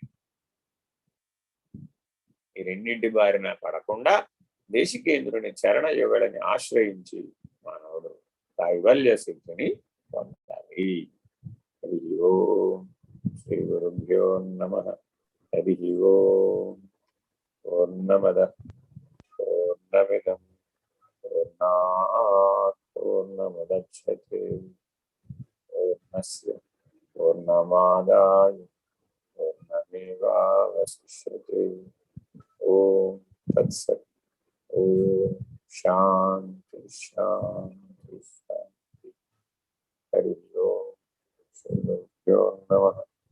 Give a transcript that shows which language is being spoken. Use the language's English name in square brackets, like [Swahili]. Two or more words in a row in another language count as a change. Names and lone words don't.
[Telugu] ఈ రెండింటి బారిన పడకుండా దేశికేంద్రుని చరణ యుగళని ఆశ్రయించి మానవుడు కైవల్య సిద్ధిని పొందాలి. [Sanskrit] హరి ఓం శ్రీ గురుభ్యో నమః. హరి ఓం. పూర్ణమద పూర్ణమిదం పూర్ణాత్ పూర్ణముదచ్యతే పూర్ణస్య పూర్ణమాదాయ పూర్ణమేవావశిష్యతే. ఓం తత్సత్. ఓం శాంతి శాంతి శాంతి. హరి ఓం శ్రీ గురుభ్యో నమః.